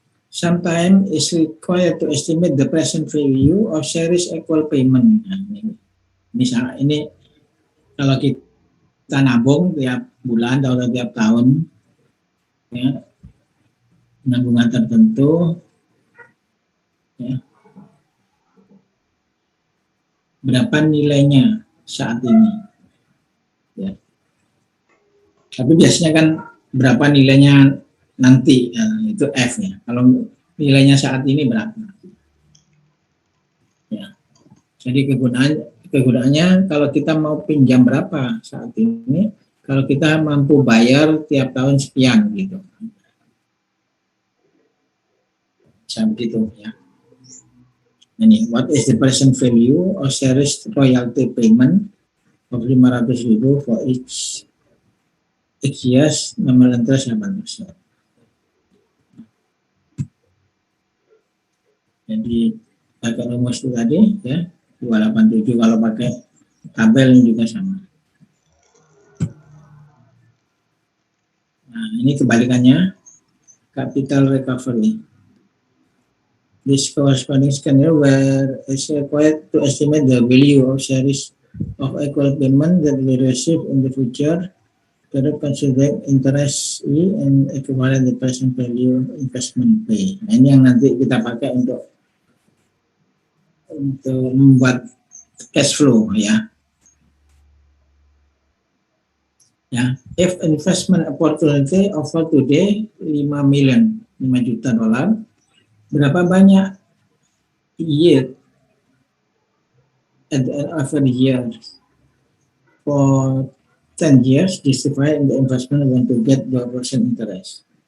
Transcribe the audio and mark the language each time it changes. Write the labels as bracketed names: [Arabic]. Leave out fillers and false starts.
[English] Sometimes is required to estimate the present value of series equal payment. [Indonesian] Nah, ini kalau kita nabung tiap bulan atau tiap tahun, ya, nabungan tertentu, ya, berapa nilainya saat ini? Ya. Tapi biasanya kan berapa nilainya nanti, itu F ya. Kalau nilainya saat ini berapa? Ya. Jadi kegunaannya kalau kita mau pinjam berapa saat ini, kalau kita mampu bayar tiap tahun sekian gitu. Bisa begitu ya. [English] Ini, what is the present value of series royalty payment of 500.000 for each years, nominal interest 8%. [Indonesian] Jadi pakai rumus itu tadi ya, 287, kalau pakai tabel juga sama. Nah, ini kebalikannya, capital recovery. [English] This corresponding scenario where is required to estimate the value of series of equal payment that we receive in the future, whether considering interest and equivalent the present value investment pay. [Indonesian] Nah, ini yang nanti kita pakai untuk membuat cash flow ya. [English] Ya, if investment opportunity offer today 5 juta dolar, berapa banyak yield at the end of the year for 10 years justified in the investment when to get 2% interest.